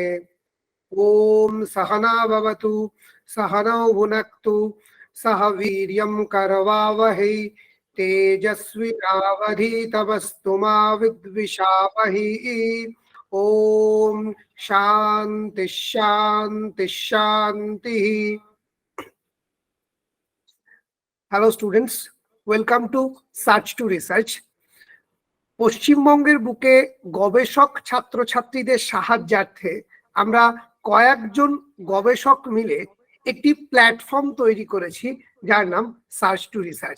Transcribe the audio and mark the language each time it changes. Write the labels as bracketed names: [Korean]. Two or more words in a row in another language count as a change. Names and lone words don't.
[Sanskrit] ओम सहना भवतु सहनौ भुनक्तु सह वीर्यं करवावहै तेजस्विनावधीतमस्तु मा विद्विषावहै। ओम शांति शांति शांति। [English] Hello students, welcome to Search to Research. [Bangla] পশ্চিমবঙ্গের বুকে গবেষক ছাত্রছাত্রীদের সাহায্যার্থে আমরা কয়েকজন গবেষক মিলে একটি প্ল্যাটফর্ম তৈরি করেছি যার নাম সার্চ টু রিসার্চ।